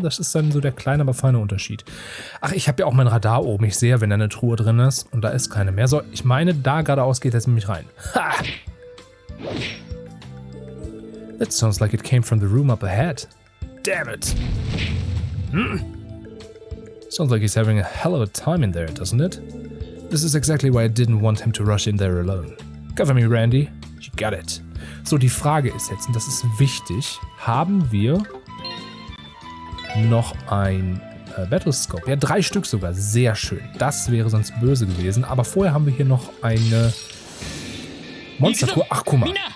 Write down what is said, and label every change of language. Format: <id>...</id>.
<de>Das ist dann so der kleine, aber feine Unterschied. Ach, ich habe ja auch mein Radar oben. Ich sehe ja, wenn da eine Truhe drin ist und da ist keine mehr. So, ich meine, da geradeaus geht jetzt nämlich rein. Ha!</de> <en>That sounds like it came from the room up ahead. Damn it. Sounds like he's having a hell of a time in there, doesn't it? This is exactly why I didn't want him to rush in there alone. Cover me, Randy. You got it.</en> <de>So, die Frage ist jetzt, und das ist wichtig, haben wir noch ein Battlescope? Ja, 3 Stück sogar. Sehr schön. Das wäre sonst böse gewesen. Aber vorher haben wir hier noch eine Monstertour. Ach, guck mal.</de>